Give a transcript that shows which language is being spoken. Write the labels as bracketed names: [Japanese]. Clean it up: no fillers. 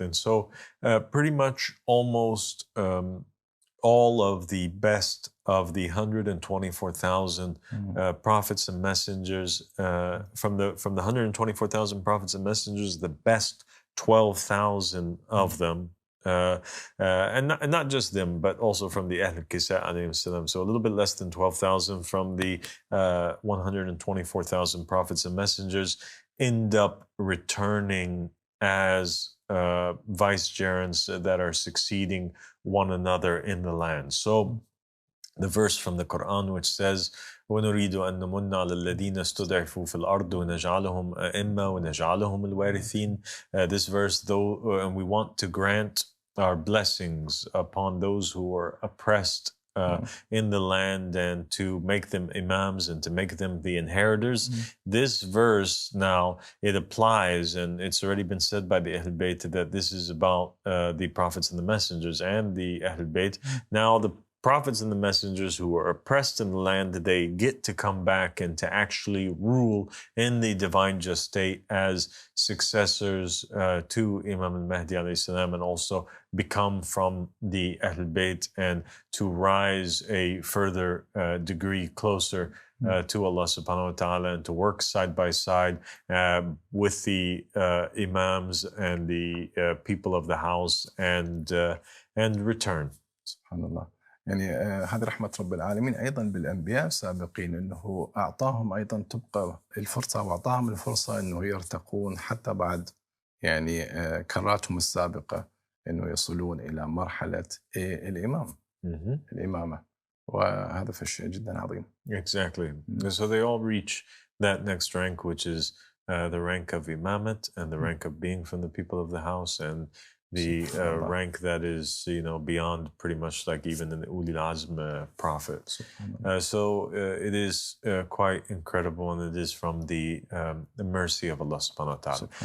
[English] And so pretty much almost all of the best of the 124,000 prophets and messengers, from the 124,000 prophets and messengers, the best 12,000 of them, and not just them, but also from the Ahl al-Kisa alayhim salam. So a little bit less than 12,000 from the 124,000 prophets and messengers end up returning as vicegerents that are succeeding one another in the land. So the verse from the Quran which says, [Arabic] وَنُرِيدُ أَن نَمُنَّ عَلَى الَّذِينَ اسْتُضْعِفُوا فِي الْأَرْضِ وَنَجْعَلَهُمْ أَئِمَّةً وَنَجْعَلَهُمُ الْوَارِثِينَ. [English] This verse, though, and we want to grant our blessings upon those who are oppressed in the land, and to make them imams and to make them the inheritors. This verse now, it applies, and it's already been said by the Ahl Bayt that this is about the prophets and the messengers and the Ahl Bayt. Now the prophets and the messengers who are oppressed in the land, they get to come back and to actually rule in the divine just state as successors to Imam al-Mahdi alayhi salam, and also become from the Ahl Bayt and to rise a further degree closer to Allah subhanahu wa ta'ala, and to work side by side with the imams and the people of the house and return. Subhanallah. [Arabic] يعني هذه رحمة رب العالمين أيضا بالأنبياء السابقين، أنه أعطاهم أيضا تبقى الفرصة، وأعطاهم الفرصة أنه يرتقون حتى بعد يعني كراتهم السابقة، أنه يصلون إلى مرحلة الإمام، الإمامة، وهذا فشيء جدا عظيم. [English] Exactly. So they all reach that next rank, which is the rank of imamat and the rank of being from the people of the house, and the rank that is, beyond pretty much like even an Ulil Azm prophet. So it is quite incredible, and it is from the mercy of Allah subhanahu wa ta'ala.